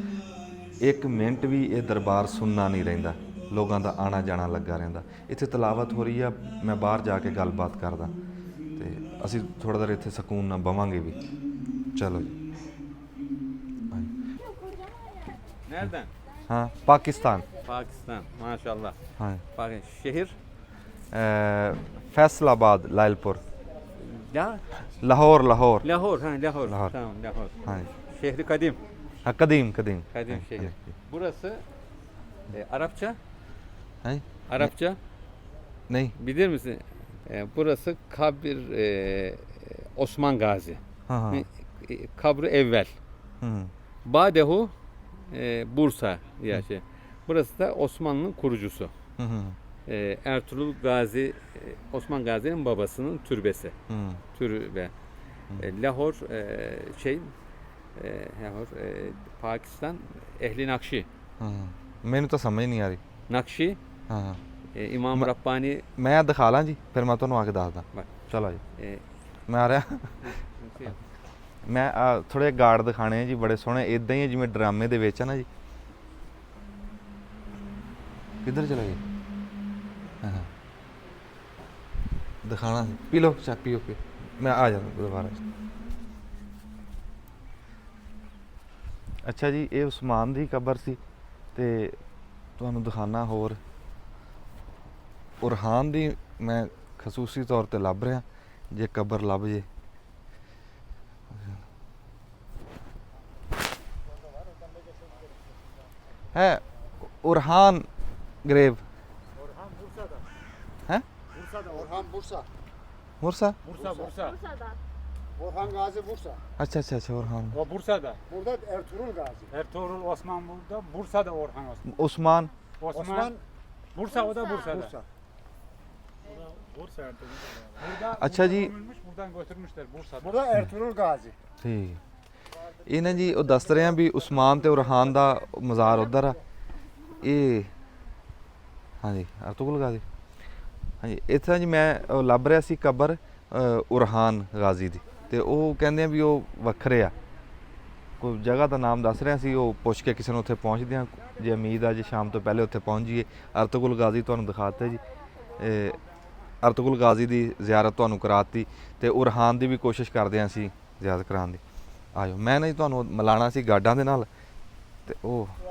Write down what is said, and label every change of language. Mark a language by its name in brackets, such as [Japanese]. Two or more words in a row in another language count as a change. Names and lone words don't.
[Punjabi] 1 ਮਿੰਟ ਵੀ ਇਹ ਦਰਬਾਰ ਸੁੰਨਾ ਨਹੀਂ ਰਹਿੰਦਾ, ਲੋਕਾਂ ਦਾ ਆਣਾ ਜਾਣਾ ਲੱਗਾ ਰਹਿੰਦਾ। ਇੱਥੇ ਤਿਲਾਵਤ ਹੋ ਰਹੀ ਆ, ਮੈਂ ਬਾਹਰ ਜਾ ਕੇ ਗੱਲਬਾਤ ਕਰਦਾ ਅਤੇ ਅਸੀਂ ਥੋੜ੍ਹਾ ਦੇਰ ਇੱਥੇ ਸਕੂਨ ਨਾਲ ਬਵਾਂਗੇ ਵੀ। ਚਲੋ ਜੀ। [Turkish] Nereden? हाँ, पाकिस्तान। Pakistan. Maşallah. हाँ, Şehir? फैसलाबाद, लालपुर, Ya? लाहौर। Lahore. Lahore. Lahore. Tamam, Lahore. हाँ, Şehri kadim. [Punjabi] ਹਾਂ, ਕਦੀਮ। [Turkish] Kadim हाँ, şehir. हाँ, Burası Arapça? हाँ, Arapça. नहीं, Bilir misin? Burası kabir Osman Gazi. हाँ, हाँ, Kabri evvel. Badehu Bursa diye şey. Burası da Osmanlı'nın kurucusu. Ertuğrul Gazi, Osman Gazi'nin babasının türbesi. Türbe. Lahor Lahor Pakistan Ehli Nakşi. [Punjabi] ਮੈਨੂੰ ਤੋ ਸਮਝ ਨਹੀਂ ਆ ਰਹੀ। [Turkish] Nakşi हाँ, İmam Rabbani. [Punjabi] ਮੈਂ ਦਿਖਾ ਲਾਂ ਜੀ, ਫਿਰ ਮੈਂ ਤੁਹਾਨੂੰ ਆ ਕੇ ਦੱਸਦਾ। [Turkish] Bak. [Punjabi] ਚਲੋ ਜੀ, e, ਮੈਂ ਆ ਰਿਹਾ। ਮੈਂ ਥੋੜ੍ਹੇ ਗਾਰਡ ਦਿਖਾਣੇ ਆ ਜੀ, ਬੜੇ ਸੋਹਣੇ, ਇੱਦਾਂ ਹੀ ਜਿਵੇਂ ਡਰਾਮੇ ਦੇ ਵਿੱਚ ਆ ਨਾ ਜੀ। ਕਿੱਧਰ ਚਲਾ ਗਏ? ਹਾਂ, ਦਿਖਾਣਾ ਸੀ। ਪੀ ਲਓ ਚਾਹ, ਪੀਓ। ਮੈਂ ਆ ਜਾਂਦਾ ਦੁਬਾਰਾ। ਅੱਛਾ ਜੀ, ਇਹ ਉਸਮਾਨ ਦੀ ਕਬਰ ਸੀ ਤੇ ਤੁਹਾਨੂੰ ਦਿਖਾਣਾ ਹੋਰ ਉਰਹਾਨ ਦੀ ਮੈਂ ਖਸੂਸੀ ਤੌਰ ਤੇ ਲੱਭ ਰਿਹਾ, ਜੇ ਕਬਰ ਲੱਭ ਜੇ। ਹੈ ਉਰਹਾਨ grave ਹੈ [Turkish] Orhan Bursa. मुरसा Orhan Gazi Bursa. [Punjabi] ਅੱਛਾ ਅੱਛਾ ਅੱਛਾ ਉਰਹਾਨ [Turkish] O Bursa'da. Burada Ertuğrul Gazi. Ertuğrul Osman burada. Bursa'da Orhan Osman. उस्मान Osman. Bursa o da Bursa'da. Bursa. Burada [Punjabi] ਅੱਛਾ ਜੀ। [Turkish] gömülmüş, buradan götürmüşler Bursa'da. Burada Ertuğrul Gazi. [Punjabi] ठीक ਇਹ ਨਾ ਜੀ ਉਹ ਦੱਸ ਰਹੇ ਆ ਵੀ ਉਸਮਾਨ ਤੇ ਉਰਹਾਨ ਦਾ ਮਜ਼ਾਰ ਉਧਰ ਆ ਇਹ ਹਾਂਜੀ ਅਰਤੁਗਰਲ ਗਾਜ਼ੀ ਹਾਂਜੀ ਇੱਥੇ ਜੀ ਮੈਂ ਉਹ ਲੱਭ ਰਿਹਾ ਸੀ ਕਬਰ ਉਰਹਾਨ ਗਾਜ਼ੀ ਦੀ ਤੇ ਉਹ ਕਹਿੰਦੇ ਆ ਵੀ ਉਹ ਵੱਖਰੇ ਆ ਕੋਈ ਜਗ੍ਹਾ ਦਾ ਨਾਮ ਦੱਸ ਰਿਹਾ ਸੀ ਉਹ ਪੁੱਛ ਕੇ ਕਿਸੇ ਨੂੰ ਉੱਥੇ ਪਹੁੰਚਦੇ ਆ ਜੇ ਉਮੀਦ ਆ ਜੇ ਸ਼ਾਮ ਤੋਂ ਪਹਿਲੇ ਉੱਥੇ ਪਹੁੰਚ ਜਾਈਏ ਅਰਤੁਗਰਲ ਗਾਜ਼ੀ ਤੁਹਾਨੂੰ ਦਿਖਾਤੇ ਜੀ ਅਰਤੁਗਰਲ ਗਾਜ਼ੀ ਦੀ ਜ਼ਿਆਰਤ ਤੁਹਾਨੂੰ ਕਰਾਤੀ ਤੇ ਉਰਹਾਨ ਦੀ ਵੀ ਕੋਸ਼ਿਸ਼ ਕਰਦੇ ਆ ਅਸੀਂ ਜ਼ਿਆਰਤ ਕਰਾਉਣ ਦੀ ਆਇਓ ਮੈਂ ਨਹੀਂ ਤੁਹਾਨੂੰ ਮਿਲਾਣਾ ਸੀ ਗਾਰਡਾਂ ਦੇ ਨਾਲ ਤੇ ਉਹ